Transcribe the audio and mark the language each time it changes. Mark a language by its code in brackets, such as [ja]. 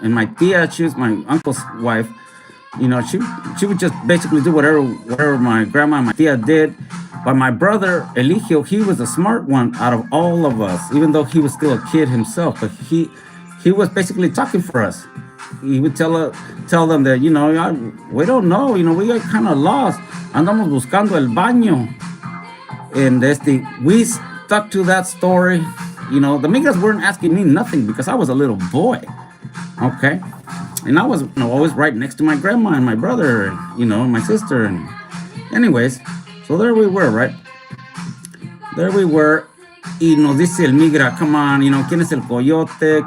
[en] And my tia, she was my uncle's wife. You know, she would just basically do whatever my grandma and my tia did. But my brother Eligio, he was the smart one out of all of us, even though he was still a kid himself. But he was basically talking for us. He would tell them that, you know, we don't know, you know, we got kind of lost. [es] Andamos buscando el baño. [en] And we stuck to that story. You know, the migras weren't asking me nothing because I was a little boy. Okay. And I was, you know, always right next to my grandma and my brother, and, you know, and my sister. And anyways, so there we were, right? There we were. [es] Y nos dice el migra, [en] come on, you know, [es] ¿quién es el coyote?